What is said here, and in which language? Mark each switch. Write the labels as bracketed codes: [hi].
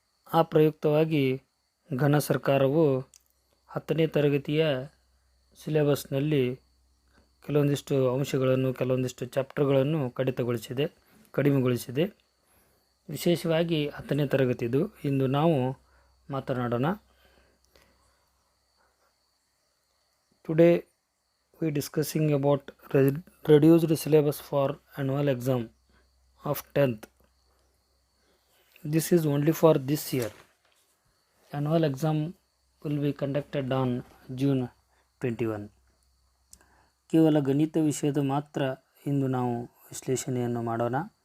[kn] ಆ ಪ್ರಯುಕ್ತವಾಗಿ ಘನ ಸರ್ಕಾರವು 10ನೇ ತರಗತಿಯ ಸಿಲೆಬಸ್ನಲ್ಲಿ ಕೆಲವೊಂದಿಷ್ಟು ಅಂಶಗಳನ್ನು, ಕೆಲವೊಂದಿಷ್ಟು ಚಾಪ್ಟರ್ಗಳನ್ನು ಕಡಿಮೆಗೊಳಿಸಿದೆ. ವಿಶೇಷವಾಗಿ 10ನೇ ತರಗತಿದು ಇಂದು ನಾವು ಮಾತನಾಡೋಣ. [en] Today we discussing about reduced syllabus for annual exam of 10th. This is only for this year. Annual exam will be conducted on June 21. [kn] ಕೇವಲ ಗಣಿತ ವಿಷಯದ ಮಾತ್ರ ಇಂದು ನಾವು ವಿಶ್ಲೇಷಣೆಯನ್ನು ಮಾಡೋಣ.